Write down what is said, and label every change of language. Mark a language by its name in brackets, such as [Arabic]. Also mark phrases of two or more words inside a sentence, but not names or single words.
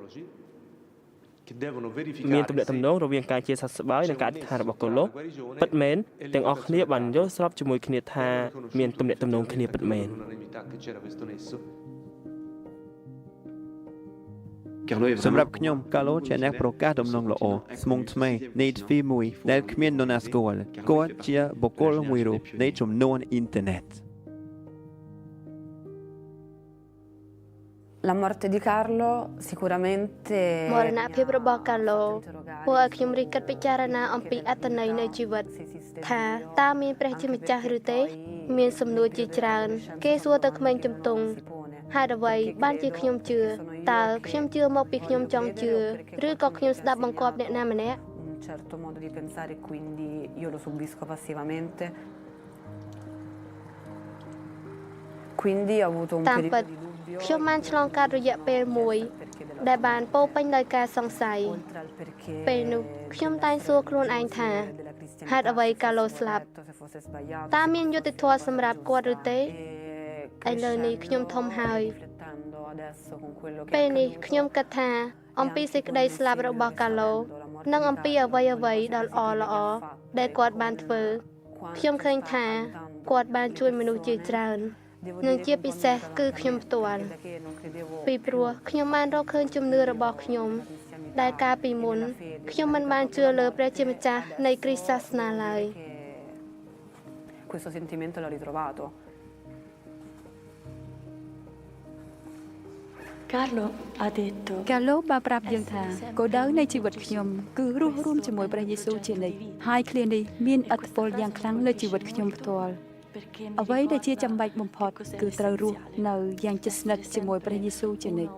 [Khmer] មានទំនាក់ទំនងរវាងការជាសះស្បើយនិងការអធិដ្ឋានរបស់កាឡូសពិតមែនទាំងអស់គ្នាបានយល់ស្របជាមួយគ្នាថាមានទំនាក់ទំនងគ្នាពិតមែន សម្រាប់ខ្ញុំកាឡូសជាអ្នកប្រកាសដំណងល្អស្មុងថ្មីនៃទ្វីមួយដែលគ្មាននរណាស្គាល់គាត់ជាបុគ្គលមួយរូបនៃចំនួនអ៊ីនធឺណិត [Italian] La morte di Carlo sicuramente [Khmer] មរណភាពរបស់កាឡូធ្វើឲ្យខ្ញុំរីកគិតពិចារណាអំពីអត្ថន័យនៃជីវិតថាតើមានព្រះជាម្ចាស់ឬទេមានសំណួរជាច្រើនគេសួរទៅក្មេងជំទង់ហេតុអ្វីបានជាខ្ញុំជឿតើខ្ញុំជឿមកពីខ្ញុំចង់ជឿឬក៏ខ្ញុំស្ដាប់បង្គាប់អ្នកណាម្នាក់ [Italian] certo modo di pensare e quindi io lo subisco passivamente. Quindi ho avuto un [Khmer] តាមពិត [Italian] periodo di dubbio [Khmer] ខ្ញុំបានឆ្លងកាត់រយៈពេលមួយដែលបានពោរពេញដោយការសង្ស័យ [Italian] oltre al perché [Khmer] ពេលនោះខ្ញុំតែងសួរខ្លួនឯងថាហេតុអ្វីកាឡូស្លាប់ [Italian] se fosse sbagliato [Khmer] តើមានយុត្តិធម៌សម្រាប់គាត់ឬទេឥឡូវនេះខ្ញុំធំហើយ [Italian] riflettendo adesso con quello che [Khmer] ពេល [Italian] è [Khmer] នេះ [Italian] accaduto [Khmer] ខ្ញុំគិតថាអំពីសេចក្តីស្លាប់របស់កាឡូនិងអំពីអ្វីៗដ៏ល្អៗដែលគាត់បានធ្វើខ្ញុំឃើញថាគាត់បានជួយមនុស្សជាច្រើននិងជាពិសេសគឺខ្ញុំផ្ទាល់ [Italian] che non credevo [Khmer] ពីព្រោះខ្ញុំបានរកឃើញជំនឿរបស់ខ្ញុំដែលកាលពីមុនខ្ញុំមិនបានជឿលើព្រះជាម្ចាស់នៃគ្រិស្តសាសនាឡើយ [Italian] questo sentimento l'ho ritrovato. Carlo ha detto [Khmer] កាឡូបានប្រាប់យើងថាគោលដៅនៃជីវិតខ្ញុំគឺរស់រួមជាមួយព្រះយេស៊ូវជានិច្ចហើយឃ្លានេះមានឥទ្ធិពលយ៉ាងខ្លាំងលើជីវិតខ្ញុំផ្ទាល់អ្វីដែលជាចាំបាច់បំផុតគឺត្រូវរស់នៅយ៉ាងជិតស្និទ្ធជាមួយព្រះយេស៊ូវជានិច្ច